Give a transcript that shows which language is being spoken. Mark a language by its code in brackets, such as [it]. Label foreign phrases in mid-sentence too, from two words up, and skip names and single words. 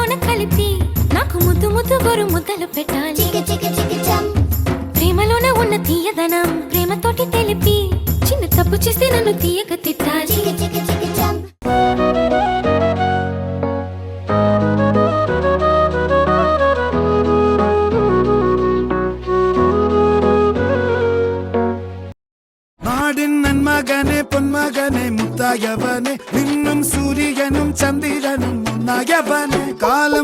[te] కలిపి నాకు ముద్దు ముద్దు గొరు ముద్దలు పెట్టాలి చికి చికి చికి చం ప్రేమలోన ఉన్న తీయదనం ప్రేమతోటి తెలిపి చిన్న తప్పు చేస్తే నన్ను తీయక తిట్టాలి చికి చికి చికి చం [ml] നാടിൻ നന്മകനെ പൊന്മകനെ മുത്തായവനെ നിന്നും സൂര്യനും ചന്ദ്രനും ഒന്നായവനെ കാലം